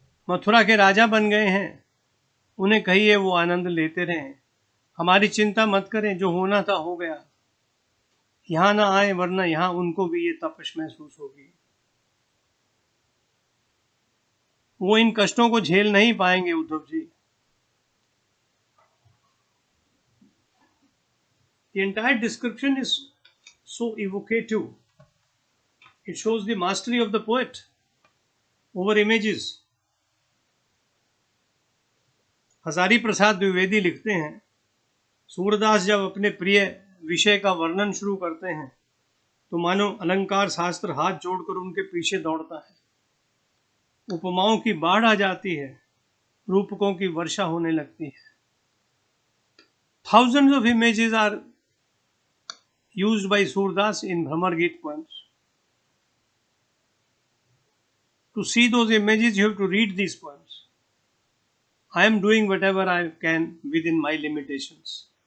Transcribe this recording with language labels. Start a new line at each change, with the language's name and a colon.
Hindi: मथुरा के राजा बन गए हैं. उन्हें कहिए वो आनंद लेते रहें. हमारी चिंता मत करें, जो होना था हो गया. यहां ना आए, वरना यहां उनको भी ये तपश महसूस होगी. वो इन कष्टों को झेल नहीं पाएंगे Uddhav ji.
English: The entire description is so evocative. It shows the mastery of the poet over images.
Hindi: Hazari Prasad Dwivedi लिखते हैं, सूरदास जब अपने प्रिय विषय का वर्णन शुरू करते हैं तो मानो अलंकार शास्त्र हाथ जोड़कर उनके पीछे दौड़ता है. उपमाओं की बाढ़ आ जाती है, रूपकों की वर्षा होने लगती है.
English: Thousands of images are used by Surdas in Bhramar Geet poems. To see those images, you have to read these poems. I am doing whatever I can within my limitations.